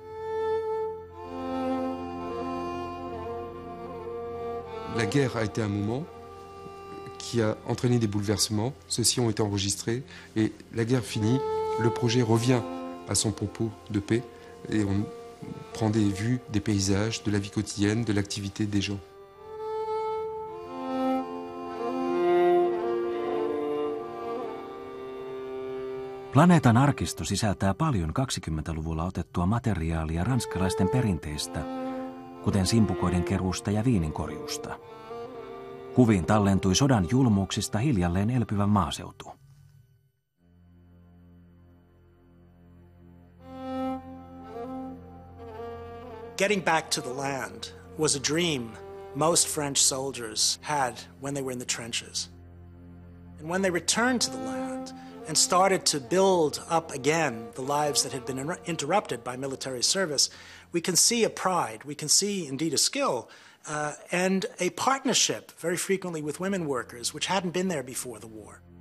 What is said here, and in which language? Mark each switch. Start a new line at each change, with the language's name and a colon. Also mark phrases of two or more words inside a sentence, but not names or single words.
French: La guerre a été un moment qui a entraîné des bouleversements. Ceux-ci ont été enregistrés et la guerre finie, le projet revient à son propos de paix et on prend des vues, des paysages, de la vie quotidienne, de l'activité des gens.
Finnish: Planeetan arkisto sisältää paljon 20-luvulla otettua materiaalia ranskalaisten perinteistä, kuten simpukoiden keruusta ja viininkorjuusta. Kuviin tallentui sodan julmuuksista hiljalleen elpyvän maaseutu.
English: Getting back to the land was a dream most French soldiers had when they were in the trenches. And when they returned to the land and started to build up again the lives that had been interrupted by military service, we can see a pride, we can see indeed a skill, and a partnership very frequently with women workers, which hadn't been there before the war.